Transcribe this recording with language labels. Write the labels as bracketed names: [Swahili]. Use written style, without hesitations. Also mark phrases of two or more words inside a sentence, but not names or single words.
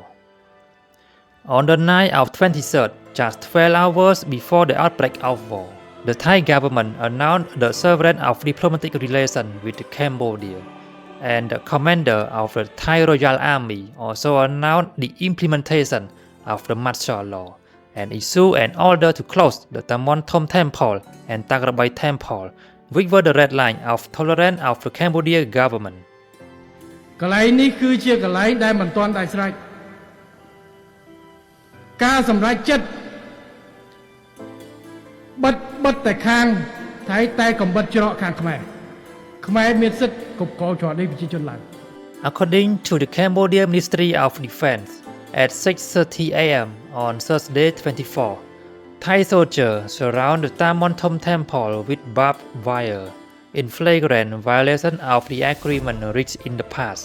[English] On the night of 23rd, just 12 hours before the outbreak of war, the Thai government announced the severance of diplomatic relations with Cambodia, and the commander of the Thai Royal Army also announced the implementation of the martial law and issued an order to close the Tamon Thom Temple and Takrabai Temple, which were the red line of tolerance of the Cambodia government. [Khmer] កន្លែងនេះគឺជាកន្លែងដែលមិនទាន់ដាច់ស្រេចការសម្រេចចិត្តបិទតែខាងថៃតែកំបិតច្រកខាងខ្មែរមានសិទ្ធិគ្រប់គ្រងច្រកនេះប្រជាជនឡើង [English] According to the Cambodia Ministry of Defense, at 6:30 a.m. on Thursday 24, Thai soldiers surround the Tamon Thom Temple with barbed wire, in flagrant violation of the agreement reached in the past.